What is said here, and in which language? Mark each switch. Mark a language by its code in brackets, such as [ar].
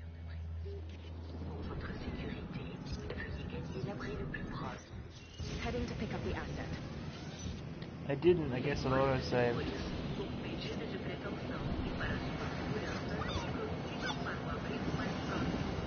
[fr] Pour votre sécurité, veuillez gagner l'abri le plus proche. [en] Heading to pick up the asset. I didn't, I guess it auto-saved. [pt] Como medida de precaução e para sua segurança, prossigam para o abrigo mais próximo.